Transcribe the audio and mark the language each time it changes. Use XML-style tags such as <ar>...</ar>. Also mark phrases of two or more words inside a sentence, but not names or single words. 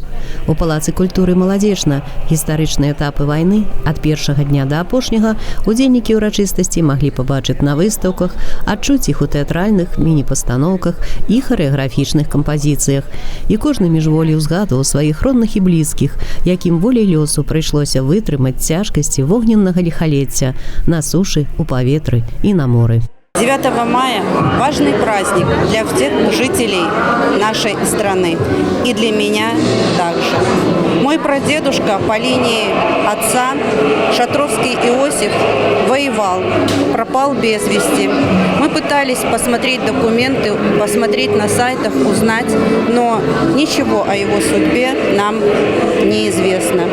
<be>У палацы культуры Маладзечна гістарычныя этапы вайны ад першага дня да апошняга удзельнікі ўрачыстасці маглі пабачыць на выстаўках, адчуць іх у тэатральных міні-пастаноўках і харэаграфічных кампазіцыях. І кожны міжволі ўзгадваў сваіх родных і блізкіх, якім волей лёсу прыйшлося вытрымаць цяжкасці вогненнага ліхалецця на сушы, у паветры і на моры.</be> <ru>9 мая – важный праздник для всех жителей нашей страны и для меня также. Мой прадедушка по линии отца, Шатровский Иосиф, воевал, пропал без вести. Мы пытались посмотреть документы, посмотреть на сайтах, узнать, но ничего о его судьбе нам неизвестно.</ru>